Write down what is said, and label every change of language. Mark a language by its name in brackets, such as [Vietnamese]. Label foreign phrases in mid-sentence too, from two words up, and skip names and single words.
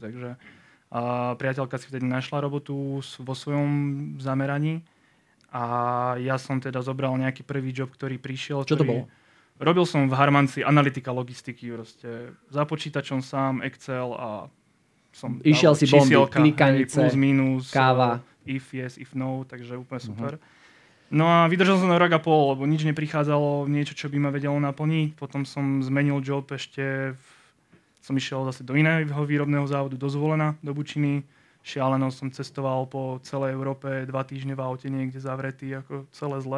[Slovak] Takže priateľka si vtedy našla robotu vo svojom zameraní a ja som teda zobral nejaký prvý job, ktorý prišiel. Čo to bolo? Robil som v Harmanci analytika logistiky. Proste za počítačom sám, Excel a som išiel si bomby, klikanice, plus, minus, káva. [English] If yes, if no, [Slovak] takže úplne super. No a vydržal som na rok a pol, lebo nič neprichádzalo, niečo, čo by ma vedelo naplniť. Potom som zmenil job som išiel zase do iného výrobného závodu, do Zvolena, do Bučiny. Šialeno som cestoval po celej Európe 2 týždne v aute niekde zavretý, ako celé zle.